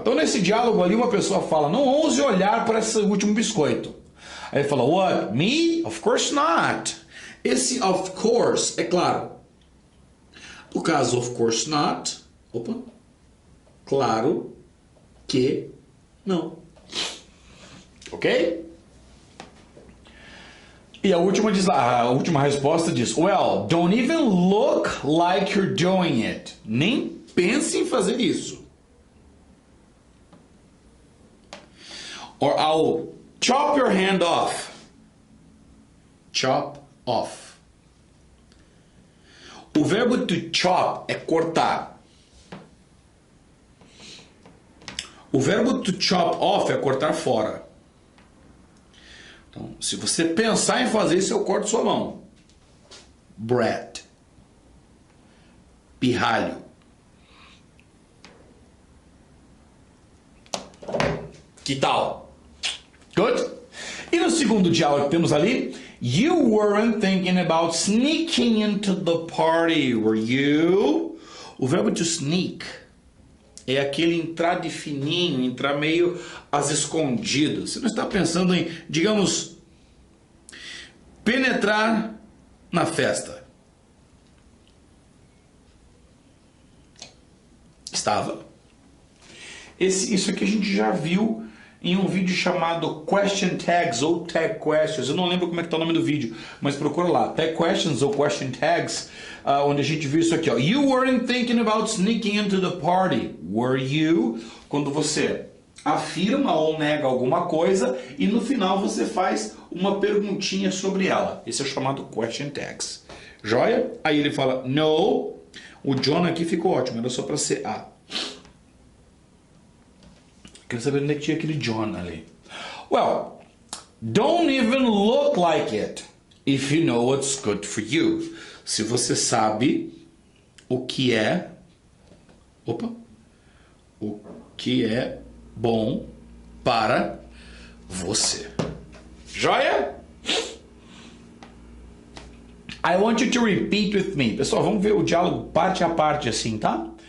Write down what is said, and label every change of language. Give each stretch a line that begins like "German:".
Portuguese: Então, nesse diálogo ali, uma pessoa fala, não ouse olhar para esse último biscoito. Aí ele fala,
English: what? Me? Of course not.
Portuguese: Esse
English: of course,
Portuguese: é claro. No caso,
English: of course not,
Portuguese: claro que não. Ok? E a última resposta diz,
English: well, don't even look like you're doing it.
Portuguese: Nem pense em fazer isso.
English: Or I'll chop your hand off. Chop off.
Portuguese: O verbo to chop é cortar. O verbo to chop off é cortar fora. Então, se você pensar em fazer isso, eu corto sua mão. Bread. Pirralho. Que tal?
English: Good?
Portuguese: E no segundo diálogo que temos ali,
English: you weren't thinking about sneaking into the party, were you?
Portuguese: O verbo to sneak é aquele entrar de fininho, entrar meio às escondidas. Você não está pensando em, digamos, penetrar na festa. Estava. Isso aqui a gente já viu em um vídeo chamado Question Tags ou Tag Questions. Eu não lembro como é que está o nome do vídeo, mas procura lá. Tag Questions ou Question Tags, onde a gente viu isso aqui. Ó.
English: You weren't thinking about sneaking into the party, were you?
Portuguese: Quando você afirma ou nega alguma coisa e no final você faz uma perguntinha sobre ela. Esse é o chamado Question Tags. Joia? Aí ele fala, no. O John aqui ficou ótimo, era só para ser A. Quero saber onde é que tinha aquele John ali.
English: Well, don't even look like it if you know what's good for you.
Portuguese: Se você sabe o que é... o que é bom para você. Joia?
English: I want you to repeat with me.
Portuguese: Pessoal, vamos ver o diálogo parte a parte assim, tá?